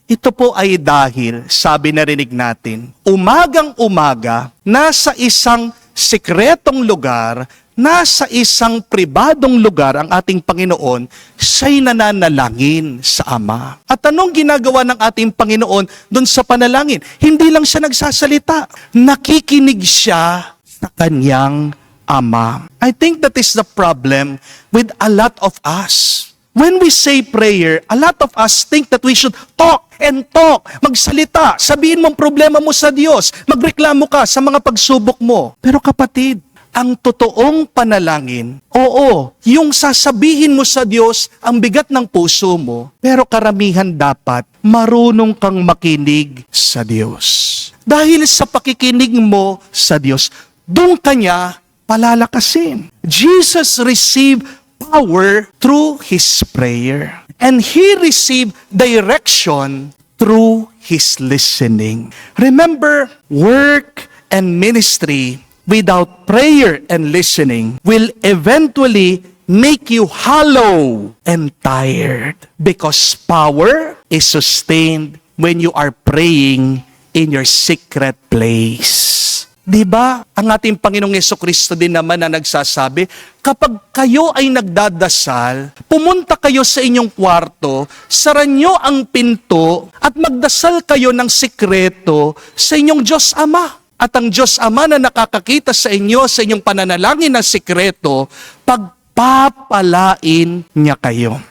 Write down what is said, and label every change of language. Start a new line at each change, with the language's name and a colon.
Filipino: Ito po ay dahil, sabi narinig natin, umagang-umaga, nasa isang sekretong lugar, nasa isang pribadong lugar ang ating Panginoon, siya'y nananalangin sa Ama. At anong ginagawa ng ating Panginoon doon sa panalangin? Hindi lang siya nagsasalita. Nakikinig siya sa kanyang Ama.
English: I think that is the problem with a lot of us. When we say prayer, a lot of us think that we should talk and talk,
Filipino: magsalita, sabihin mong problema mo sa Diyos, magreklamo ka sa mga pagsubok mo. Pero kapatid, ang totoong panalangin, oo, yung sasabihin mo sa Diyos ang bigat ng puso mo, pero karamihan dapat marunong kang makinig sa Diyos. Dahil sa pakikinig mo sa Diyos, doon kanya palalakasin.
English: Jesus received power through His prayer. And He received direction through His listening. Remember, work and ministry without prayer and listening will eventually make you hollow and tired, because power is sustained when you are praying in your secret place.
Filipino: Di ba? Ang ating Panginoong Yesukristo din naman na nagsasabi, kapag kayo ay nagdadasal, pumunta kayo sa inyong kwarto, sara nyo ang pinto, at magdasal kayo ng sikreto sa inyong Diyos Ama. At ang Diyos Ama na nakakakita sa inyo, sa inyong pananalangin ng sikreto, pagpapalain niya kayo.